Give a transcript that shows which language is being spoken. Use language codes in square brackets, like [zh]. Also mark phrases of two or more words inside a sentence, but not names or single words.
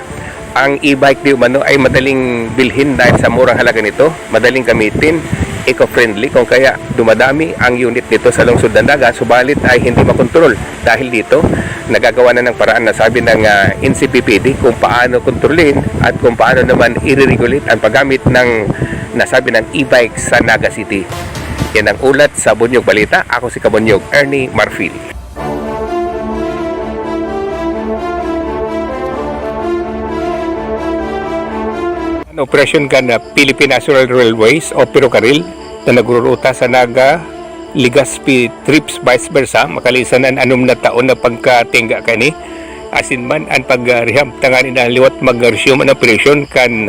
[tl] Ang e-bike di umano ay madaling bilhin dahil sa murang halaga nito, madaling gamitin, eco-friendly, kung kaya dumadami ang unit nito sa lungsod ng Naga, subalit ay hindi makontrol. Dahil dito, nagagawa na ng paraan na sabi ng NCPPD kung paano kontrolin at kung paano naman i-regulate ang paggamit ng nasabi ng e-bike sa Naga City. Yan ang ulat sa Bunyog Balita. Ako si Kabunyog Ernie Marfil. [bik] Operation kan Philippine National Railways o Ferrocarril na nagruruta sa Naga, Legazpi trips [en] vice versa [bik] makalisan ang 6 na taon na pagkatingga kani asin man ang pagrehab tangani na liwat mag-resume ang operation kan